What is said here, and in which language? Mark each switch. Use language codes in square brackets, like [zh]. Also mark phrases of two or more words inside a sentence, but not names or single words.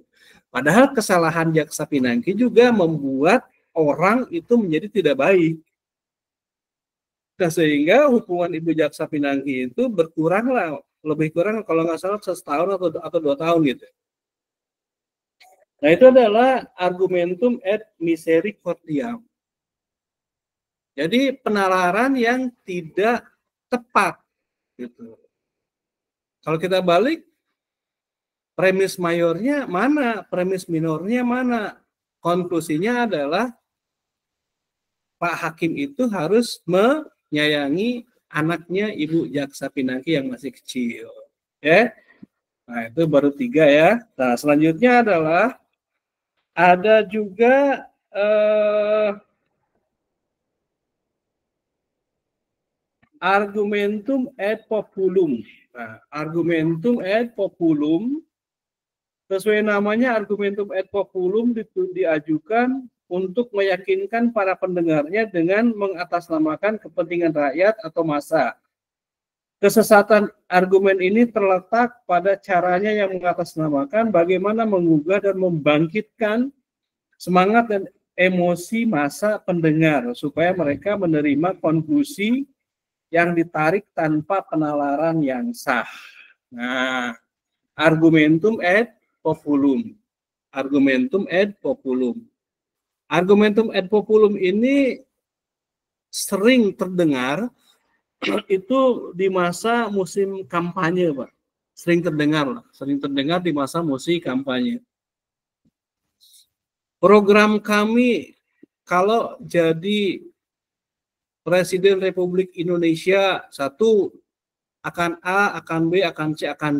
[id] Padahal kesalahan Jaksa Pinangki juga membuat orang itu menjadi tidak baik. Nah, sehingga hukuman Ibu Jaksa Pinangki itu berkurang lah, lebih kurang kalau nggak salah setahun atau 2 tahun gitu. Nah, itu adalah [la] argumentum et misericordiam. [id] Jadi penalaran yang tidak tepat gitu. Kalau kita balik, premis mayornya mana, premis minornya mana? Konklusinya adalah Pak Hakim itu harus menyayangi anaknya Ibu Jaksa Pinangki yang masih kecil. Ya. Nah, itu baru 3 ya. Nah, selanjutnya adalah ada juga [la] argumentum et populum. Nah, argumentum et populum, [id] sesuai namanya [la] argumentum et populum [id] diajukan untuk meyakinkan para pendengarnya dengan mengatasnamakan kepentingan rakyat atau massa. Kesesatan argumen ini terletak pada caranya yang mengatasnamakan bagaimana menggugah dan membangkitkan semangat dan emosi massa pendengar supaya mereka menerima konklusi yang ditarik tanpa penalaran yang sah. Nah, [la] argumentum et populum. Argumentum et populum. Argumentum et populum [id] ini sering terdengar itu di masa musim kampanye, Pak. Sering terdengar di masa musim kampanye. Program kami kalau jadi Presiden Republik Indonesia, 1 akan A, akan B, akan C, akan D.